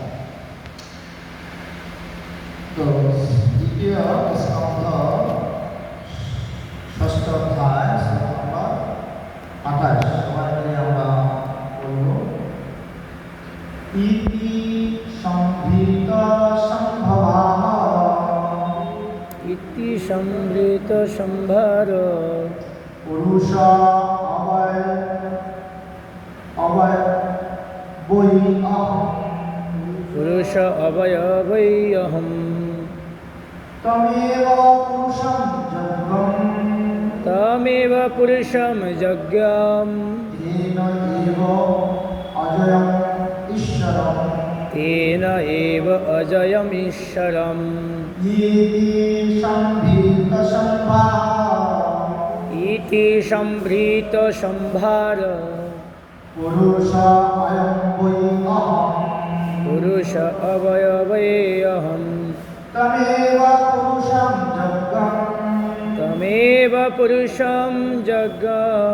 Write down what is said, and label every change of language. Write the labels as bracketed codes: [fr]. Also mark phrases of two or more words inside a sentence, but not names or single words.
[bn] তো দ্বিতীয় স্কন্ধ ষষ্ঠ অধ্যায় শ্লোক নম্বর 28 সবাই মিলে আমরা বলব। [sa] ইতি সম্ভৃত সম্ভবাঃ इति संवृत संभार পুরুষ অবয়বৈ অহম पुरुष अवयवैऽहं তমেব পুরুষং যজ্ঞম तमेव पुरुषं जज्ञाम তেন এব অজয়ং ঈশ্বরম तेन एव अजयम् ईश्वरम् ইতি সম্ভৃত সম্ভার इति संभृत संभार পুরুষ অয়ং বৈ অহম पुरुष अवयवैऽहं তমেব পুরুষং যজ্ঞম तमेव पुरुषं जज्ञाम